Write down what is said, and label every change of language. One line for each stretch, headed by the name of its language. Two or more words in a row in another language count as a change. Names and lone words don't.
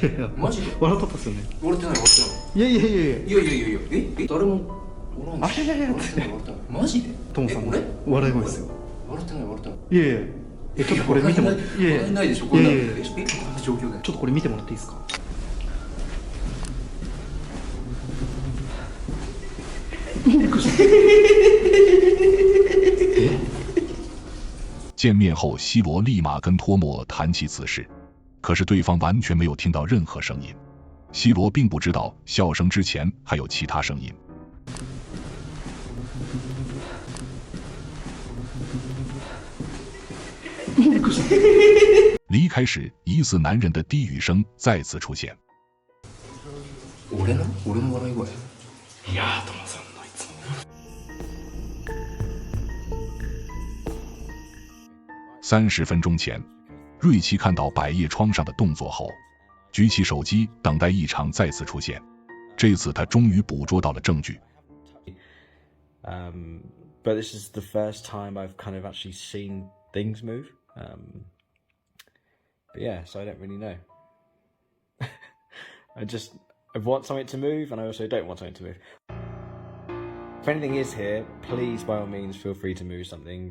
Japanese: いや。マジで笑っとったっすよね。笑ってない。いや。誰もおらんし。いや。マジで？トモさんの笑い声ですよ。笑ってない。いや。ちょっとこれ見ても。笑えないでしょ。こんな状況で。ちょっとこれ見てもらっていいですか？
Chinese: 见面后，西罗立马跟托莫谈起此事，可是对方完全没有听到任何声音。西罗并不知道笑声之前还有其他声音。离开时，疑似男人的低语声再次出现。
Japanese: 俺の笑い声。いやー、トモさんのいつも。
Chinese: 30分钟前，瑞奇看到百叶窗上的动作后，举起手机等待异常再次出现。这次他终于捕捉到了证据。
English: But this is the first time I've kind of actually seen things move. But yeah, so I don't really know. I want something to move, and I also don't want something to move. If anything is here, please, by all means, feel free to move something.